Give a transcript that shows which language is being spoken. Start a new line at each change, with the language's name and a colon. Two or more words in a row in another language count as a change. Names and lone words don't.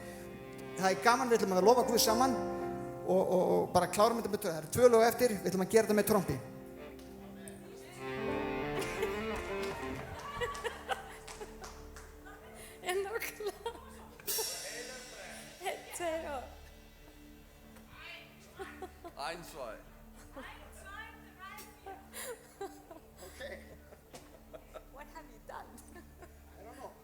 Icelandic: Það gaman, við ætlum að lofa Guð saman og bara klárum þetta með það eru 2 lög eftir, við ætlum að gera þetta með trompi. En nákvæmlega. 1, 2 og... 1, 2. Okay.
English: What have you done? I don't know.